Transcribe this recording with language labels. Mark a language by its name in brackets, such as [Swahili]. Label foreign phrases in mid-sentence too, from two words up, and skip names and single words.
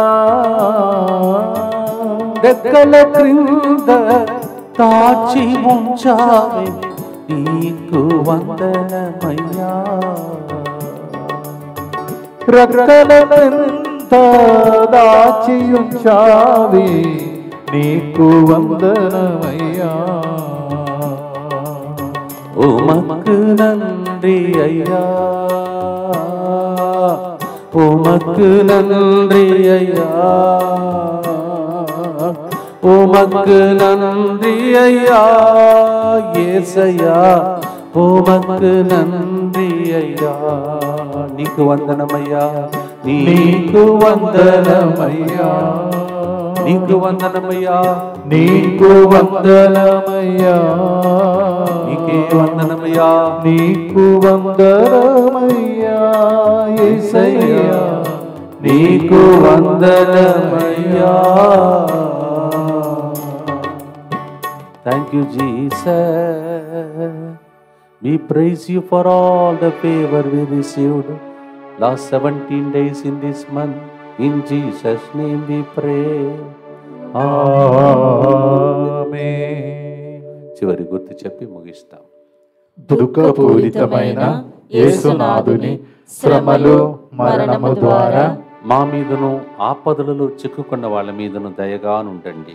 [Telugu] రెక్కల క్రింద తాచి ఉంచావే, నీకు వందనమయ్యా. రెక్కల క్రింద దాచి ఉంచావే, నీకు వందనమయ్యా. [Tamil] உமக்கு நன்றி ஐயா, உமக்கு நன்றி ஐயா, உமக்கு நன்றி ஐயா. యేసయ్యా, உமக்கு நன்றி ஐயா. [Telugu] నీకు వందనమయ్యా, నీకు వందనమయ్యా, నీకు వందనమయ్యా, నీకు వందనమయ్యా. నీకే వందనమయ్యా, నీకు వందనమయ్యా. యేసయ్యా, నీకు వందనమయ్యా. [English] Thank you, Jesus. We praise you for all the favor we received last 17 days in this month. In Jesus' name we pray. Amen. [Telugu] చివరి గుర్తు చెప్పి ముగిస్తాం. దుఃఖపూరితమైన యేసునాథుని శ్రమలు మరణము ద్వారా మా మీదను ఆపదలలో చిక్కుకున్న వాళ్ళ మీదను దయగానుండండి.